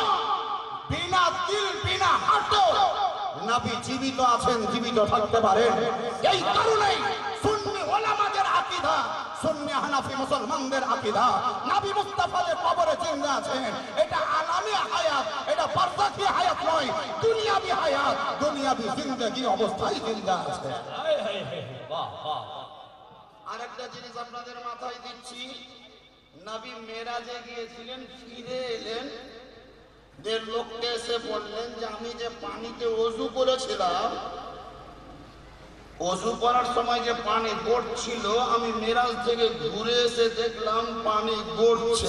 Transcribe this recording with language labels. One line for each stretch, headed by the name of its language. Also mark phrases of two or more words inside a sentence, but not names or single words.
Bangla: বিনা দিল বিনা হার্টে নবী জীবিত আছেন, জীবিত থাকতে পারেন। এই কারণে সুন্নি ওলামাদের আকীদা, সুন্নি হানাফি মুসলমানদের আকীদা, নবী মুস্তাফা যে কবরে জিন্দা আছেন, এটা আলামী হায়াত, এটা বারজাখী হায়াত নয়, দুনিয়াবী হায়াত, দুনিয়াবী জিন্দেগি অবস্থায় জিন্দা আছে।
Hindi: हाय हाय हाय वाह वाह वाह
Bangla: আরেকটা জিনিস আপনাদের মাথায় দিচ্ছি, নবী মেরাজে গিয়েছিলেন, ফিরে এলেন, দের লোককে এসে বললেন যে আমি যে পানিতে ওযু করেছিলাম, ওযু করার সময় যে পানি গড়ছিল, আমি মেরাজ থেকে ঘুরে এসে দেখলাম পানি গড়ছে।